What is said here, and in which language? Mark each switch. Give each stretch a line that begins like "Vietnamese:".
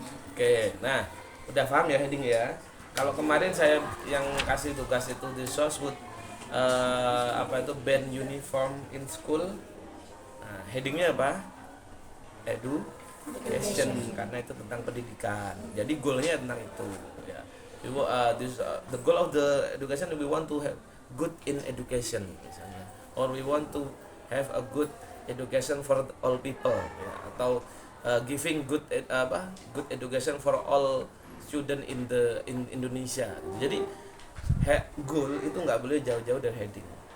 Indonesian: Oke, nah udah paham ya heading ya. Kalau kemarin saya yang kasih tugas itu di Soswood apa itu
English: band uniform in school.
Indonesian: Nah, headingnya apa? Education, karena itu tentang pendidikan. Jadi goalnya tentang itu. Ya.
English: The goal of the education, we want to have good in education
Indonesian: misalnya,
English: or we want to have a good education for all people, ya.
Indonesian: Atau
English: giving good education for all student in Indonesia.
Indonesian: Jadi goal itu nggak boleh jauh-jauh dari heading.